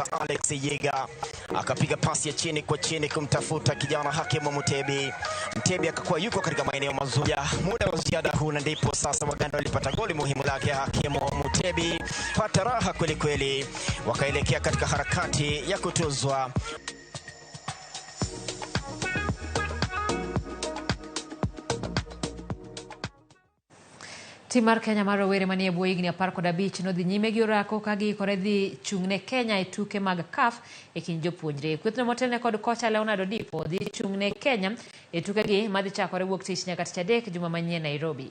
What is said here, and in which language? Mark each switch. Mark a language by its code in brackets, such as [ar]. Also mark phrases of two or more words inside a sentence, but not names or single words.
[sw] Alex Yiga akapiga pasi ya chini kwa chini kumtafuta kijana Hakimu Mutebi. Mutebi akakuwa yuko katika maeneo mazuri. Muda wa ziada huna, ndipo sasa Waganda walipata goli muhimu lake Hakimu Mutebi. Pata raha kweli kweli, wakaelekea katika harakati ya kutuzwa. [luo] Tim mar Kenya mar rowere manie bwo higni 15 nodhi nyime gi orako ka giikore dhi chung'ne Kenya e tuke mag CAF e kind jopuonjre. Kwethno motelne kod kocha Leonardo Dipo dhi chung'ne Kenya e tukegi madhi chakore wuok tich nyaka tich adek juma manyien Nairobi.